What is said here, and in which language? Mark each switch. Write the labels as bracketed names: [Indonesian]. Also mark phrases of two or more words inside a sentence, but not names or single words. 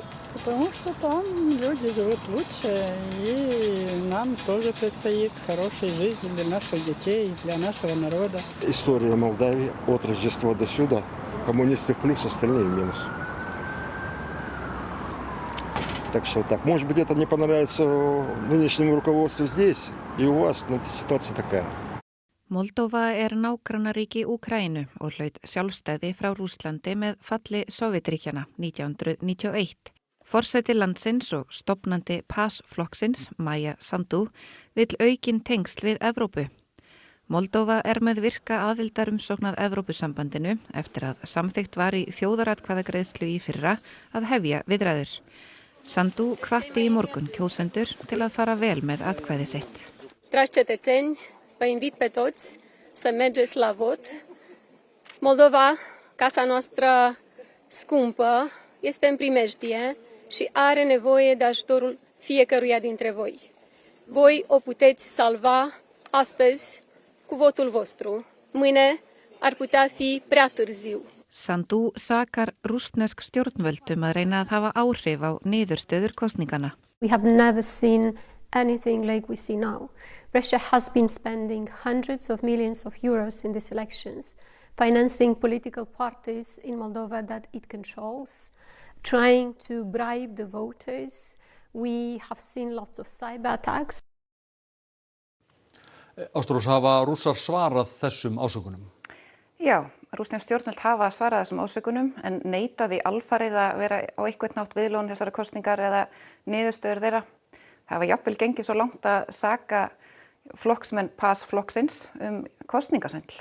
[Russian] Потому что там люди живут лучше, и нам тоже предстоит хорошая жизнь для наших детей, для нашего народа. История Молдавии от Рождества до сюда. Коммунисты в плюс, остальные в минус. Так что так. Может быть, это не понравится нынешнему руководству здесь и у вас, но ситуация такая. [Icelandic] Moldóva nágrannaríki Úkraínu og hlaut sjálfstæði frá Rússlandi með falli Sovétríkjanna 1991. Forseti landsins og stofnandi PAS-flokksins, Maja Sandu, vill aukin tengsl við Evrópu. Moldóva með virka aðildarumsókn að Evrópusambandinu eftir að samþykkt var í þjóðaratkvæðagreiðslu í fyrra að hefja viðræður. Sandu hvatti í morgun kjósendur til að fara vel með atkvæði sitt. [Romanian] Dragi cetățeni, vă invit pe toți să mergeți la vot. Moldova, casa noastră scumpă, este în primejdie și are nevoie de ajutorul fiecăruia dintre voi. Voi o puteți salva astăzi cu votul vostru. Mâine ar putea fi prea târziu. [Icelandic] Sandu sakar rússnesk stjórnvöld að reyna að hafa áhrif á niðurstöður kosningana. [English] We have never seen anything like we see now. Russia has been spending hundreds of millions of euros in these elections financing political parties in Moldova that it controls, trying to bribe the voters. We have seen lots of cyber attacks. [Icelandic] Ástrós, hafa Rússar svarað þessum ásökunum? Já, rússnesk stjórnvöld hafa svarað þessum ásökunum en neitaði alfarið að vera á einhvern hátt viðlóðin þessara kosningar eða niðurstöður þeirra. Það hafa jafnvel gengið svo langt að saka flokksmenn PAS-flokksins kosningasvindl.